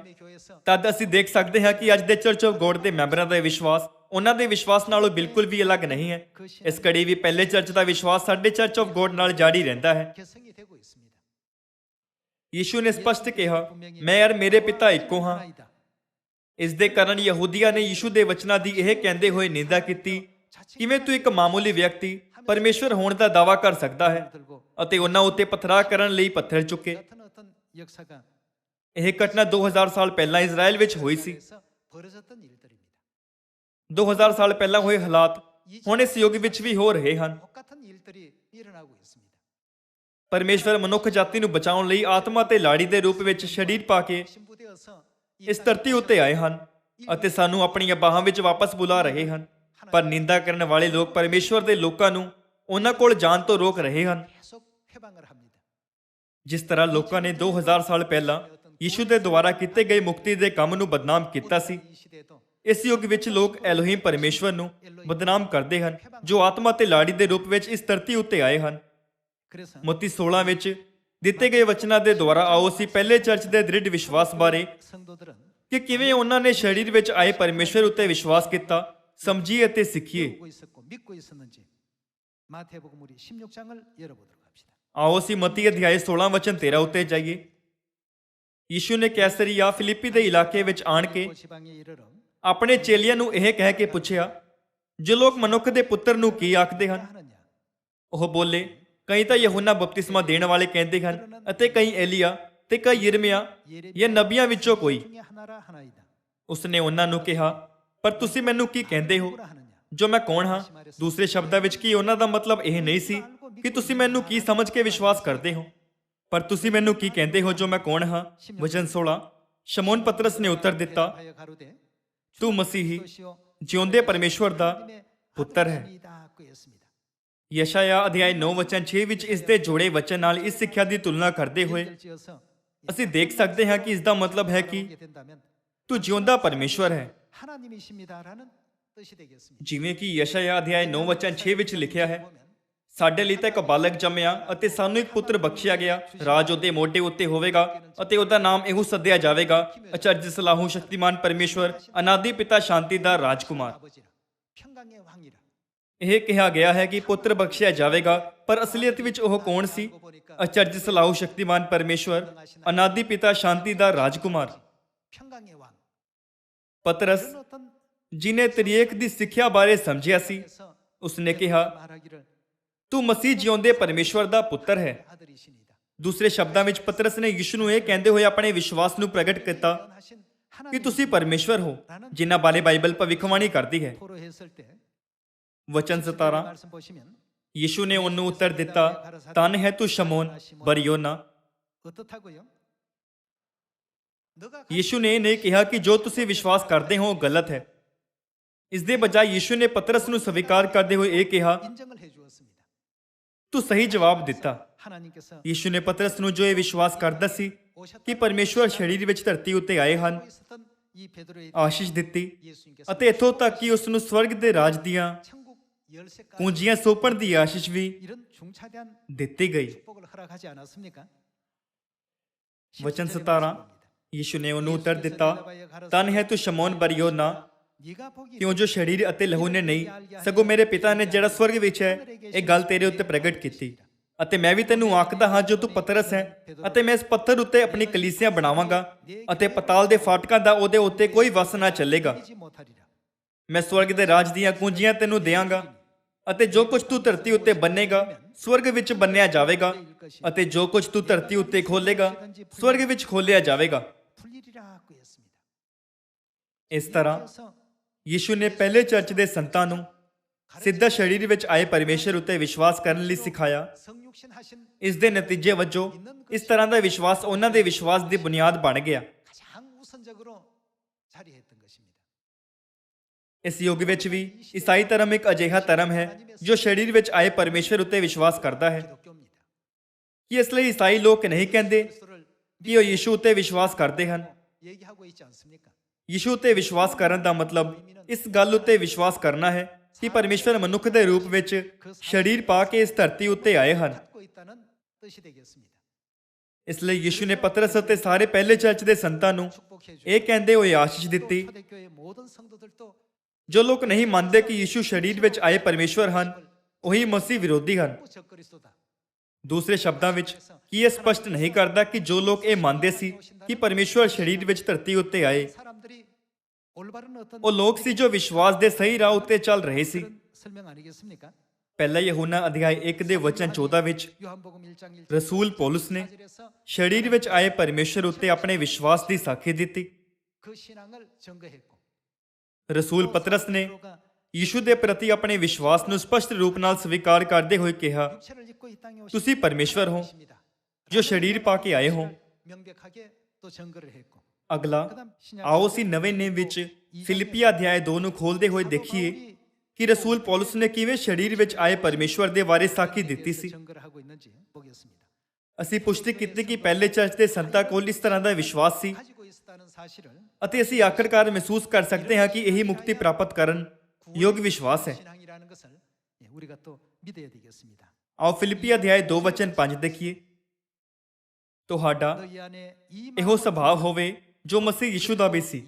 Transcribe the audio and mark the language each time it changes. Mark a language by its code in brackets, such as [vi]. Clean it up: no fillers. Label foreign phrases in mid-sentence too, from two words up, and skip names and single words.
[ko] 하나님의 교회에서 [pa] ਤਦ ਅਸੀਂ ਦੇਖ ਸਕਦੇ ਹਾਂ ਕਿ ਅੱਜ ਦੇ ਚਰਚ ਆਫ ਗੋਡ ਦੇ ਮੈਂਬਰਾਂ ਦਾ ਵਿਸ਼ਵਾਸ ਉਹਨਾਂ ਦੇ ਵਿਸ਼ਵਾਸ ਨਾਲੋਂ ਬਿਲਕੁਲ ਵੀ ਅਲੱਗ ਨਹੀਂ ਹੈ। ਇਸ ਕੜੀ ਵੀ ਪਹਿਲੇ ਚਰਚ ਦਾ ਵਿਸ਼ਵਾਸ ਸਾਡੇ ਚਰਚ ਆਫ ਗੋਡ ਨਾਲ ਜਾਰੀ ਰਹਿੰਦਾ ਹੈ। [ko] 개성이 되고 있습니다. [pa] ਯਿਸੂ ਨੇ ਸਪਸ਼ਟ ਕਿਹਾ, ਮੈਂ ਔਰ ਮੇਰੇ ਪਿਤਾ ਇੱਕੋ ਹਾਂ। [ko] 하나이다. [pa] ਇਸ ਦੇ ਕਾਰਨ ਯਹੂਦੀਆਂ ਨੇ ਯਿਸੂ ਦੇ ਵਚਨਾਂ ਦੀ ਇਹ ਕਹਿੰਦੇ ਹੋਏ ਨਿੰਦਾ ਕੀਤੀ, ਕਿਵੇਂ ਤੂੰ ਇੱਕ ਮਾਮੂਲੀ ਵਿਅਕਤੀ ਪਰਮੇਸ਼ਵਰ ਹੋਣ ਦਾ ਦਾਅਵਾ ਕਰ ਸਕਦਾ ਹੈ? [ko] 들고 [pa] ਅਤੇ ਉਹਨਾਂ ਉੱਤੇ ਪਥਰਾ ਕਰਨ ਲਈ ਪੱਥਰ ਚੁੱਕੇ। [ko] 같은 어떤 역사가 [pa] ਇਹ ਘਟਨਾ 2000 ਸਾਲ ਪਹਿਲਾਂ ਇਜ਼ਰਾਈਲ ਵਿੱਚ ਹੋਈ ਸੀ। [ko] 에서 벌어졌던 일들입니다. [pa] 2000 ਸਾਲ ਪਹਿਲਾਂ ਹੋਏ ਹਾਲਾਤ ਹੁਣ ਇਸ ਯੁੱਗ ਵਿੱਚ ਵੀ ਹੋ ਰਹੇ ਹਨ। [ko] 똑같은 일들이 일어나고 있습니다. [pa] ਪਰਮੇਸ਼ਵਰ ਮਨੁੱਖ ਜਾਤੀ ਨੂੰ ਬਚਾਉਣ ਲਈ ਆਤਮਾ ਤੇ ਲਾੜੀ ਦੇ ਰੂਪ ਵਿੱਚ ਸਰੀਰ ਪਾ ਕੇ [ko] 신부되어서 [pa] ਇਸ ਧਰਤੀ ਉੱਤੇ ਆਏ ਹਨ ਅਤੇ ਸਾਨੂੰ ਆਪਣੀਆਂ ਬਾਹਾਂ ਵਿੱਚ ਵਾਪਸ ਬੁਲਾ ਰਹੇ ਹਨ। ਪਰ ਨਿੰਦਾ ਕਰਨ ਵਾਲੇ ਲੋਕ ਪਰਮੇਸ਼ਵਰ ਦੇ ਲੋਕਾਂ ਨੂੰ ਉਹਨਾਂ ਕੋਲ ਜਾਣ ਤੋਂ ਰੋਕ ਰਹੇ ਹਨ। [ko] 계속 회방을 합니다. [pa] ਜਿਸ ਤਰ੍ਹਾਂ ਲੋਕਾਂ ਨੇ 2000 ਸਾਲ ਪਹਿਲਾਂ ਯਿਸੂ ਦੇ ਦੁਆਰਾ ਕੀਤੇ ਗਏ ਮੁਕਤੀ ਦੇ ਕੰਮ ਨੂੰ ਬਦਨਾਮ ਕੀਤਾ ਸੀ, [ko] 이 시대에도 [pa] ਇਸ ਯੁੱਗ ਵਿੱਚ ਲੋਕ ਐਲੋਹੀਮ ਪਰਮੇਸ਼ਵਰ ਨੂੰ ਬਦਨਾਮ ਕਰਦੇ ਹਨ ਜੋ ਆਤਮਾ ਤੇ ਲਾੜੀ ਦੇ ਰੂਪ ਵਿੱਚ ਇਸ ਧਰਤੀ ਉੱਤੇ ਆਏ ਹਨ। [ko] 그래서 [pa] ਮੋਤੀ 16 ਵਿੱਚ ਦਿੱਤੇ ਗਏ ਵਚਨਾਂ ਦੇ ਦੁਆਰਾ ਆਓ ਅਸੀਂ ਪਹਿਲੇ ਚਰਚ ਦੇ ਦ੍ਰਿੜ ਵਿਸ਼ਵਾਸ ਬਾਰੇ [ko] 성도들은 [pa] ਕਿ ਕਿਵੇਂ ਉਹਨਾਂ ਨੇ ਸਰੀਰ ਵਿੱਚ ਆਏ ਪਰਮੇਸ਼ਵਰ ਉੱਤੇ ਵਿਸ਼ਵਾਸ ਕੀਤਾ ਸਮਝੀਏ ਅਤੇ ਸਿੱਖੀਏ। [ko] 배우고 있었고 믿고 있었는지 마태복음 우리 16장을 열어보도록 합시다. [pa] ਆਓ ਅਸੀਂ ਮਤੀ ਅਧਿਆਇ 16 ਵਚਨ 13 ਉੱਤੇ ਜਾਈਏ। ਯਿਸੂ ਨੇ ਕੈਸਰੀਆ ਫਿਲਿੱਪੀ ਦੇ ਇਲਾਕੇ ਵਿੱਚ ਆਣ ਕੇ [ko] 지방에 이르러 [pa] ਆਪਣੇ ਚੇਲਿਆਂ ਨੂੰ ਇਹ ਕਹਿ ਕੇ ਪੁੱਛਿਆ, ਜੋ ਲੋਕ ਮਨੁੱਖ ਦੇ ਪੁੱਤਰ ਨੂੰ ਕੀ ਆਖਦੇ ਹਨ? [ko] 하느냐? [pa] ਉਹ ਬੋਲੇ, ਕਈ ਤਾਂ ਯਹੋਨਾ ਬਪਤਿਸਮਾ ਦੇਣ ਵਾਲੇ ਕਹਿੰਦੇ ਹਨ ਅਤੇ ਕਈ ਏਲੀਆ ਤੇ ਕਈ ਯਿਰਮੀਆ ਜਾਂ ਨਬੀਆਂ ਵਿੱਚੋਂ ਕੋਈ। [ko] 중에 하나라 하나이다. [pa] ਉਸਨੇ ਉਹਨਾਂ ਨੂੰ ਕਿਹਾ, ਪਰ ਤੁਸੀਂ ਮੈਨੂੰ ਕੀ ਕਹਿੰਦੇ ਹੋ [ko] 뭐라 하느냐? [pa] ਜੋ ਮੈਂ ਕੌਣ ਹਾਂ? ਦੂਸਰੇ ਸ਼ਬਦਾਂ ਵਿੱਚ ਕੀ ਉਹਨਾਂ ਦਾ ਮਤਲਬ ਇਹ ਨਹੀਂ ਸੀ ਕਿ ਤੁਸੀਂ ਮੈਨੂੰ ਕੀ ਸਮਝ ਕੇ ਵਿਸ਼ਵਾਸ ਕਰਦੇ ਹੋ, ਪਰ ਤੁਸੀਂ ਮੈਨੂੰ ਕੀ ਕਹਿੰਦੇ ਹੋ ਜੋ ਮੈਂ ਕੌਣ ਹਾਂ? ਵਚਨ 16। ਸ਼ਮੌਨ ਪਤਰਸ ਨੇ ਉੱਤਰ ਦਿੱਤਾ, [ko] 대답하여 가로되 [pa] ਤੂੰ ਮਸੀਹੀ [ko] 그것이요 [pa] ਜਿਉਂਦੇ ਪਰਮੇਸ਼ਵਰ ਦਾ [ko] 하나님의 [pa] ਪੁੱਤਰ ਹੈ। [ko] 아들이다 그였습니다. [pa] ਯਸ਼ਾਇਆ ਅਧਿਆਇ 9 ਵਚਨ 6 ਵਿੱਚ ਇਸ ਦੇ ਜੋੜੇ ਵਚਨ ਨਾਲ ਇਸ ਸਿੱਖਿਆ ਦੀ ਤੁਲਨਾ ਕਰਦੇ ਹੋਏ [ko] 지어서 [pa] ਅਸੀਂ ਦੇਖ ਸਕਦੇ ਹਾਂ ਕਿ ਇਸ ਦਾ ਮਤਲਬ ਹੈ ਕਿ [ko] 보게 된다면 [pa] ਤੂੰ ਜਿਉਂਦਾ ਪਰਮੇਸ਼ਵਰ ਹੈ। [ko] 하나님이십니다라는 뜻이 되겠습니다. [pa] ਜਿਵੇਂ ਕਿ ਯਸ਼ਾਇਆ ਅਧਿਆਇ 9 ਵਚਨ 6 ਵਿੱਚ ਲਿਖਿਆ ਹੈ, ਸਾਡੇ ਲਈ ਤਾਂ ਇੱਕ ਬਾਲਕ ਜੰਮਿਆ ਅਤੇ ਸਾਨੂੰ ਇੱਕ ਪੁੱਤਰ ਬਖਸ਼ਿਆ ਗਿਆ, ਰਾਜ ਉਹਦੇ ਮੋਢੇ ਉੱਤੇ ਹੋਵੇਗਾ ਅਤੇ ਉਹਦਾ ਨਾਮ ਇਹੋ ਸੱਦਿਆ ਜਾਵੇਗਾ, ਅਚਰਜ ਸਲਾਹੂ ਸ਼ਕਤੀਮਾਨ ਪਰਮੇਸ਼ਵਰ, ਅਨਾਦਿ ਪਿਤਾ ਸ਼ਾਂਤੀ ਦਾ ਰਾਜਕੁਮਾਰ। [ko] 아버지라 평강의 왕이라. [pa] ਇਹ ਕਿਹਾ ਗਿਆ ਹੈ ਕਿ ਪੁੱਤਰ ਬਖਸ਼ਿਆ ਜਾਵੇਗਾ, ਪਰ ਅਸਲੀਅਤ ਵਿੱਚ ਉਹ ਕੌਣ ਸੀ? ਅਚਰਜ ਸਲਾਹੂ ਸ਼ਕਤੀਮਾਨ ਪਰਮੇਸ਼ਵਰ, ਅਨਾਦਿ ਪਿਤਾ ਸ਼ਾਂਤੀ ਦਾ ਰਾਜਕੁਮਾਰ। [ko] 평강의 왕. [pa] ਪਤਰਸ [ko] 그런 어떤 [pa] ਜਿਨੇ ਤਰੀਕ ਦੀ ਸਿੱਖਿਆ ਬਾਰੇ ਸਮਝਿਆ ਸੀ, [ko] 에서 [pa] ਉਸਨੇ ਕਿਹਾ, [ko] 말하기를 [pa] ਤੂੰ ਮਸੀਹ ਜਿਉਂਦੇ ਪਰਮੇਸ਼ਵਰ ਦਾ ਪੁੱਤਰ ਹੈ। [ko] 아들이시니다. [pa] ਦੂਸਰੇ ਸ਼ਬਦਾਂ ਵਿੱਚ ਪਤਰਸ ਨੇ ਯਿਸੂ ਨੂੰ ਇਹ ਕਹਿੰਦੇ ਹੋਏ ਆਪਣੇ ਵਿਸ਼ਵਾਸ ਨੂੰ ਪ੍ਰਗਟ ਕੀਤਾ [ko] 하신 [pa] ਕਿ [ko] 하나님 [pa] ਤੁਸੀਂ ਪਰਮੇਸ਼ਵਰ ਹੋ, ਜਿਨ੍ਹਾਂ ਬਾਰੇ ਬਾਈਬਲ ਭਵਿੱਖਬਾਣੀ ਕਰਦੀ ਹੈ। [ko] 토로했을 때 [pa] ਵਚਨ 17। [ko] 말씀 보시면 [pa] ਯਿਸੂ ਨੇ ਉਹਨੂੰ ਉੱਤਰ ਦਿੱਤਾ, ਧੰਨ ਹੈ ਤੂੰ ਸ਼ਮੌਨ ਬਰਯੋਨਾ। [ko] 어떻다고요? 너가 [pa] ਯਿਸੂ ਨੇ ਇਹ ਨਹੀਂ ਕਿਹਾ ਕਿ ਜੋ ਤੁਸੀਂ ਵਿਸ਼ਵਾਸ ਕਰਦੇ ਹੋ ਉਹ ਗਲਤ ਹੈ। ਇਸ ਦੇ ਬਜਾਏ ਯਿਸੂ ਨੇ ਪਤਰਸ ਨੂੰ ਸਵੀਕਾਰ ਕਰਦੇ ਹੋਏ ਇਹ ਕਿਹਾ, [ko] 인정을 해 주었습니다. [pa] ਤੂੰ ਸਹੀ ਜਵਾਬ ਦਿੱਤਾ। [ko] 하나님께서 [pa] ਯਿਸੂ ਨੇ ਪਤਰਸ ਨੂੰ ਜੋ ਇਹ ਵਿਸ਼ਵਾਸ ਕਰਦਾ ਸੀ ਕਿ ਪਰਮੇਸ਼ਵਰ ਸਰੀਰ ਵਿੱਚ ਧਰਤੀ ਉੱਤੇ ਆਏ ਹਨ, [ko] 있었던 이 베드로의 [pa] ਆਸ਼ੀਸ਼ ਦਿੱਤੀ [ko] 예수님께서 [pa] ਅਤੇ ਇੱਥੋਂ ਤੱਕ ਕਿ ਉਸ ਨੂੰ ਸਵਰਗ ਦੇ ਰਾਜ ਦੀਆਂ [ko] 천국 열쇠까지 [pa] ਕੁੰਜੀਆਂ ਸੌਂਪਣ ਦੀ ਆਸ਼ੀਸ਼ ਵੀ [ko] 이런 중차대한 [pa] ਦਿੱਤੀ ਗਈ। [ko] 축복을 허락하지 않았습니까? [pa] ਵਚਨ 17 17। ਯਿਸੂ ਨੇ ਉਹਨੂੰ ਉੱਤਰ ਦਿੱਤਾ, ਧੰਨ ਹੈ ਤੂੰ ਸ਼ਮੌਨ ਬਰਯੋਨਾ, [ko] 네가 보기 [pa] ਕਿਉਂ ਜੋ ਸਰੀਰ ਅਤੇ ਲਹੂ ਨੇ ਨਹੀਂ, ਸਗੋਂ ਮੇਰੇ ਪਿਤਾ ਨੇ ਜਿਹੜਾ ਸਵਰਗ ਵਿੱਚ ਹੈ ਇਹ ਗੱਲ ਤੇਰੇ ਉੱਤੇ ਪ੍ਰਗਟ ਕੀਤੀ। ਅਤੇ ਮੈਂ ਵੀ ਤੈਨੂੰ ਆਖਦਾ ਹਾਂ, ਜੋ ਤੂੰ ਪਤਰਸ ਹੈ ਅਤੇ ਮੈਂ ਇਸ ਪੱਥਰ ਉੱਤੇ ਆਪਣੀ ਕਲੀਸਿਆ ਬਣਾਵਾਂਗਾ ਅਤੇ ਪਤਾਲ ਦੇ ਫਾਟਕਾਂ ਦਾ ਉਹਦੇ ਉੱਤੇ ਕੋਈ ਵਸ ਨਾ ਚੱਲੇਗਾ। [ko] 이지 못하리라. [pa] ਮੈਂ ਸਵਰਗ ਦੇ ਰਾਜ ਦੀਆਂ ਕੁੰਜੀਆਂ ਤੈਨੂੰ ਦਿਆਂਗਾ ਅਤੇ ਜੋ ਕੁਝ ਤੂੰ ਧਰਤੀ ਉੱਤੇ ਬੰਨੇਗਾ ਸਵਰਗ ਵਿੱਚ ਬੰਨਿਆ ਜਾਵੇਗਾ ਅਤੇ ਜੋ ਕੁਝ ਤੂੰ ਧਰਤੀ ਉੱਤੇ ਖੋਲੇਗਾ ਸਵਰਗ ਵਿੱਚ ਖੋਲਿਆ ਜਾਵੇਗਾ। [ko] 풀리리라 그였습니다. [pa] ਇਸ ਤਰ੍ਹਾਂ [ko] 그래서 [pa] ਯਿਸੂ ਨੇ ਪਹਿਲੇ ਚਰਚ ਦੇ ਸੰਤਾਂ ਨੂੰ ਸਿੱਧਾ ਸਰੀਰ ਵਿੱਚ ਆਏ ਪਰਮੇਸ਼ਰ ਉੱਤੇ ਵਿਸ਼ਵਾਸ ਕਰਨ ਲਈ ਸਿਖਾਇਆ। [ko] 성육신 하신 [pa] ਇਸ ਦੇ ਨਤੀਜੇ ਵਜੋਂ ਇਸ ਤਰ੍ਹਾਂ ਦਾ ਵਿਸ਼ਵਾਸ ਉਹਨਾਂ ਦੇ ਵਿਸ਼ਵਾਸ ਦੀ ਬੁਨਿਆਦ ਬਣ ਗਿਆ। [ko] 가장 우선적으로 자리했던 것입니다. [pa] ਇਸ ਯੁੱਗ ਵਿੱਚ ਵੀ ਈਸਾਈ ਧਰਮ ਇੱਕ ਅਜਿਹਾ ਧਰਮ ਹੈ ਜੋ ਸਰੀਰ ਵਿੱਚ ਆਏ ਪਰਮੇਸ਼ਰ ਉੱਤੇ ਵਿਸ਼ਵਾਸ ਕਰਦਾ ਹੈ। [ko] 기독교입니다. [pa] ਕਿ ਇਸ ਲਈ ਈਸਾਈ ਲੋਕ ਨਹੀਂ ਕਹਿੰਦੇ [ko] 그리스도를 [pa] ਕਿ ਉਹ ਯਿਸੂ ਉੱਤੇ ਵਿਸ਼ਵਾਸ ਕਰਦੇ ਹਨ। [ko] 얘기하고 있지 않습니까? [pa] ਯਿਸੂ ਉੱਤੇ ਵਿਸ਼ਵਾਸ ਕਰਨ ਦਾ ਮਤਲਬ ਇਸ ਗੱਲ ਉੱਤੇ ਵਿਸ਼ਵਾਸ ਕਰਨਾ ਹੈ ਕਿ ਪਰਮੇਸ਼ਰ ਮਨੁੱਖ ਦੇ ਰੂਪ ਵਿੱਚ ਸਰੀਰ ਪਾ ਕੇ ਇਸ ਧਰਤੀ ਉੱਤੇ ਆਏ ਹਨ। [ko] 갖고 있다는 뜻이 되겠습니다. [pa] ਇਸ ਲਈ ਯਿਸੂ ਨੇ ਪਤਰਸ ਅਤੇ ਸਾਰੇ ਪਹਿਲੇ ਚਰਚ ਦੇ ਸੰਤਾਂ ਨੂੰ [ko] 축복해 주. [pa] ਇਹ ਕਹਿੰਦੇ ਹੋਏ ਆਸ਼ੀਸ਼ ਦਿੱਤੀ, [ko] 초대교회 모든 성도들도 [pa] ਜੋ ਲੋਕ ਨਹੀਂ ਮੰਨਦੇ ਕਿ ਯਿਸੂ ਸਰੀਰ ਵਿੱਚ ਆਏ ਪਰਮੇਸ਼ਵਰ ਹਨ, ਉਹੀ ਮਸੀਹ ਵਿਰੋਧੀ ਹਨ। [ko] 적그리스도다. [pa] ਦੂਸਰੇ ਸ਼ਬਦਾਂ ਵਿੱਚ ਕੀ ਇਹ ਸਪਸ਼ਟ ਨਹੀਂ ਕਰਦਾ ਕਿ ਜੋ ਲੋਕ ਇਹ ਮੰਨਦੇ ਸੀ ਕਿ ਪਰਮੇਸ਼ਵਰ ਸਰੀਰ ਵਿੱਚ ਧਰਤੀ ਉੱਤੇ ਆਏ, [ko] 사람들이 올바른 어떤 [pa] ਉਹ ਲੋਕ ਸੀ ਜੋ ਵਿਸ਼ਵਾਸ ਦੇ ਸਹੀ ਰਾਹ ਉੱਤੇ ਚੱਲ ਰਹੇ ਸੀ। [ko] 그런 설명 아니겠습니까? [pa] ਪਹਿਲਾ ਯਹੋਨਾ ਅਧਿਆਇ 1 ਦੇ ਵਚਨ 14 ਵਿੱਚ [ko] 요한복음 1장 1절 [pa] ਰਸੂਲ ਪੌਲਸ ਨੇ [ko] 4절에서 [pa] ਸਰੀਰ ਵਿੱਚ ਆਏ ਪਰਮੇਸ਼ਰ ਉੱਤੇ ਆਪਣੇ ਵਿਸ਼ਵਾਸ ਦੀ ਸਾਖੀ ਦਿੱਤੀ। [ko] 그 신앙을 증거했고 [pa] ਰਸੂਲ ਪਤਰਸ ਨੇ ਯਿਸੂ ਦੇ ਪ੍ਰਤੀ ਆਪਣੇ ਵਿਸ਼ਵਾਸ ਨੂੰ ਸਪਸ਼ਟ ਰੂਪ ਨਾਲ ਸਵੀਕਾਰ ਕਰਦੇ ਹੋਏ ਕਿਹਾ, [ko] 육체를 입고 이 땅에 오신 [pa] ਤੁਸੀਂ ਪਰਮੇਸ਼ਵਰ ਹੋ [ko] 분이십니다. [pa] ਜੋ ਸਰੀਰ ਪਾ ਕੇ ਆਏ ਹੋ। [ko] 명백하게 또 증거를 했고 [pa] ਅਗਲਾ [ko] 그다음 신약 [pa] ਆਓ ਅਸੀਂ ਨਵੇਂ ਨੇਮ ਵਿੱਚ ਫਿਲਿੱਪੀ ਅਧਿਆਇ 2 ਨੂੰ ਖੋਲਦੇ ਹੋਏ ਦੇਖੀਏ ਕਿ ਰਸੂਲ ਪੌਲਸ ਨੇ ਕਿਵੇਂ ਸਰੀਰ ਵਿੱਚ ਆਏ ਪਰਮੇਸ਼ਵਰ ਦੇ ਬਾਰੇ ਸਾਖੀ ਦਿੱਤੀ ਸੀ। [ko] 증거를 하고 있는지 보겠습니다. [pa] ਅਸੀਂ ਪੁਸ਼ਟੀ ਕੀਤੀ ਕਿ ਪਹਿਲੇ ਚਰਚ ਦੇ ਸੰਤਾਂ ਕੋਲ ਇਸ ਤਰ੍ਹਾਂ ਦਾ ਵਿਸ਼ਵਾਸ ਸੀ [ko] 가지고 있었다는 사실을 [pa] ਅਤੇ ਅਸੀਂ ਆਖਰਕਾਰ ਮਹਿਸੂਸ ਕਰ ਸਕਦੇ ਹਾਂ ਕਿ ਇਹੀ ਮੁਕਤੀ ਪ੍ਰਾਪਤ ਕਰਨ ਯੋਗ ਵਿਸ਼ਵਾਸ ਹੈ। [ko] 신앙이라는 것을 우리가 또 믿어야 되겠습니다. [pa] ਆਓ ਫਿਲਿੱਪੀ ਅਧਿਆਇ 2 ਵਚਨ 5 ਦੇਖੀਏ। ਤੁਹਾਡਾ [ko] 너희 안에 이 [pa] ਇਹੋ ਸੁਭਾਅ ਹੋਵੇ ਜੋ ਮਸੀਹ ਯਿਸੂ ਦਾ ਵੀ ਸੀ।